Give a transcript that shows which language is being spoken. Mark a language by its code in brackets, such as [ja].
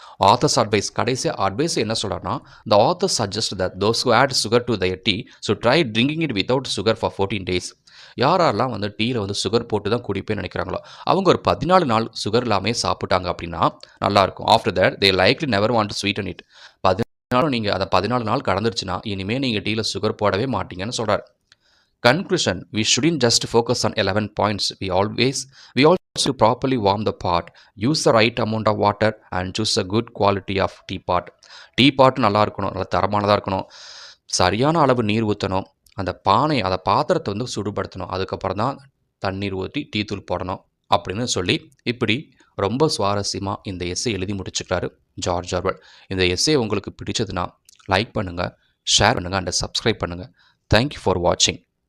[en] author's advice, [ta] கடைசி advice என்ன சொல்கிறாருன்னா, [en] The author suggest that those who add sugar to their tea so try drinking it without sugar for 14 days. [ta] யாரெல்லாம் வந்து டீயில் வந்து sugar போட்டு தான் குடிப்பேன்னு நினைக்கிறாங்களோ அவங்க ஒரு 14 நாள் சுகர் இல்லாமல் சாப்பிட்டாங்க அப்படின்னா நல்லாயிருக்கும். [en] After that they likely never want to sweeten it. [ta] 14 நீங்கள் அதை 14 நாள் கடந்துருச்சுன்னா இனிமேல் நீங்கள் டீயில் சுகர் போடவே மாட்டீங்கன்னு சொல்கிறார். [en] Conclusion, we shouldn't just focus on 11 points. We also properly warm the pot, use the right amount of water and choose a good quality of teapot. [ta] Teapot நல்லா இருக்கணும், நல்லா தரமானதாக இருக்கணும், சரியான அளவு நீர் ஊற்றணும், அந்த பாத்திரத்தை வந்து சுடுபடுத்தணும், அதுக்கப்புறம் தான் தண்ணீர் ஊற்றி டீ தூள் போடணும் அப்படின்னு சொல்லி இப்படி ரொம்ப சுவாரஸ்யமாக இந்த எஸ்ஸே எழுதி முடிச்சுக்கிறாரு ஜார்ஜ் ஆர்வெல். இந்த எஸ்ஸே உங்களுக்கு பிடிச்சதுன்னா லைக் பண்ணுங்கள், ஷேர் பண்ணுங்கள் அண்ட் சப்ஸ்கிரைப் பண்ணுங்கள். [en] Thank you for வாட்சிங்.